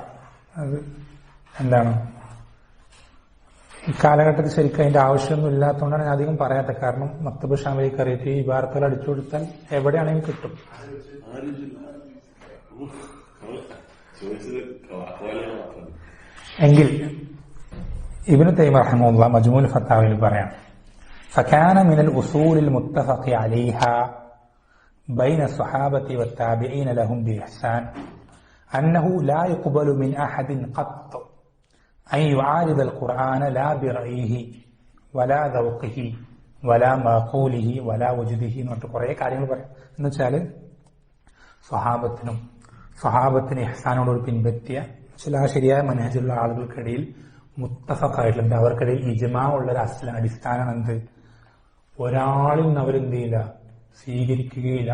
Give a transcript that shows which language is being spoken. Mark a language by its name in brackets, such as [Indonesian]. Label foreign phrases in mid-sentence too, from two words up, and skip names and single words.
[Malayalam] അത് എന്താണ് ഈ കാലഘട്ടത്തിൽ ശരിക്കും അതിന്റെ ആവശ്യമൊന്നും ഇല്ലാത്തതുകൊണ്ടാണ് ഞാൻ അധികം പറയാത്തത്. കാരണം മക്തബ് ഷാമിലേക്ക് അറിയിട്ട് ഈ ഇബാറത്തുകൾ അടിച്ചു കൊടുത്താൽ എവിടെയാണെങ്കിലും കിട്ടും. എങ്കിൽ ഇബ്നു തൈമിയ്യ റഹിമഹുല്ലാഹ് മജ്മൂഉൽ ഫതാവയിൽ പറയാം, [Arabic] فكان من الأصول المتفق عليها بين الصحابة والتابعين لهم بإحسان أنه لا يقبل من أحد قط أن يعارض القرآن لا برأيه ولا ذوقه ولا معقوله ولا وجده. [Malayalam] എന്നിട്ട് കുറേ കാര്യങ്ങൾ പറയാം. എന്നുവെച്ചാല് സ്വഹാബത്തിന് ഇഹ്സാനോട് പിൻപറ്റിയ ചില ശരിയായ മനഹജുള്ള ആളുകൾക്കിടയിൽ മുത്തഫഖായിട്ടുണ്ട്. അവർക്കിടയിൽ ഇജ്മാ ഉള്ള ഒരു അടിസ്ഥാനമാണ് എന്ത്, ഒരാളിൽ നിന്ന് അവരെന്ത് ചെയ്യില്ല, സ്വീകരിക്കുകയില്ല.